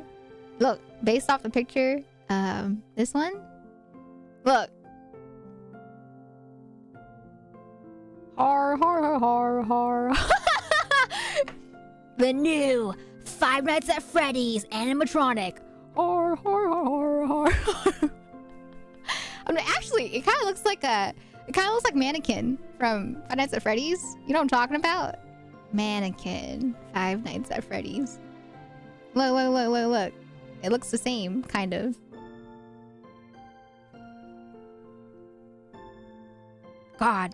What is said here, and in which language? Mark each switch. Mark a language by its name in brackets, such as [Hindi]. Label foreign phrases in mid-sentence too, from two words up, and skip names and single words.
[English] Look, based off the picture, this one. Look. Har har har har. The new Five Nights at Freddy's animatronic. Har har har har har. I mean, actually, it kind of looks like Mannequin from Five Nights at Freddy's. You know what I'm talking about? Mannequin. Five Nights at Freddy's. Look, look, look, look, look. It looks the same, kind of. God.